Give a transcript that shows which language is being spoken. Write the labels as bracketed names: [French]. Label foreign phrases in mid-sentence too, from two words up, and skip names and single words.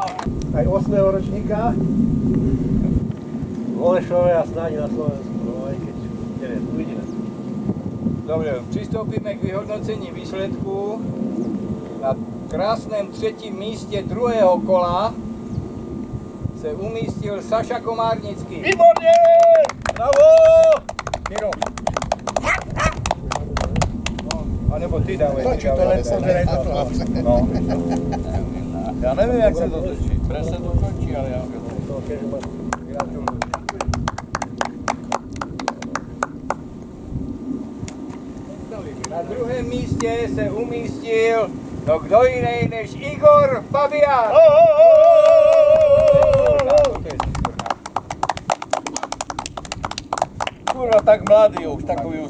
[Slovak] Aj 8. ročníka v Olešove a snáď na Slovensku, no aj keď neviem, uvidíme. [Czech] Dobre, přistoupíme k vyhodnocení výsledku. Na krásném třetím místě druhého kola se umístil Saša Komárnický. [Slovak] Výborne! Bravo! Miro. A nebo ty dávaj. Točí to len pozeraj to. No. Ja neviem, jak sa to točí. [Czech] Pre se to točí, ale já [Slovak] Gratulujem. [Czech] Na druhém místě se umístil no kdo jiný než Igor Fabián. Kurva, tak mladý už, takový už.